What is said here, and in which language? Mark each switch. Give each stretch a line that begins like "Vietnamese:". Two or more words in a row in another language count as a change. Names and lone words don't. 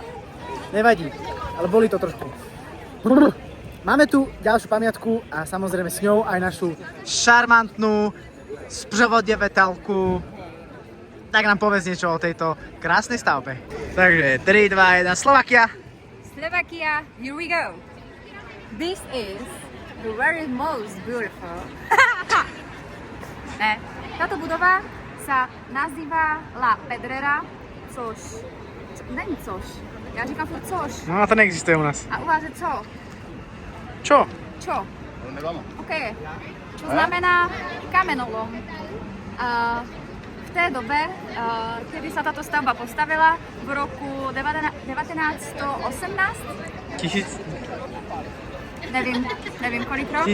Slovak: Nevadí, ale boli to trošku. Máme tu ďalšiu pamiatku a samozrejme s ňou aj našu šarmantnú sprzevodievetelku. Tak nám povedz niečo o tejto krásnej stavbe. Takže 3, 2, 1, Slovakia. Slovakia,
English: here we go. This is the very most beautiful.
Slovak: Ne, táto budova sa nazýva La Pedrera,
Czech: což, není což, já říkám furt což. No to neexistuje u nás. A u vás je co?
Slovak: Čo? Čo? OK. Čo znamená kamenolom. V té dobe, kedy sa táto stavba postavila, v roku 1918?
Czech: Nevím kolik rok?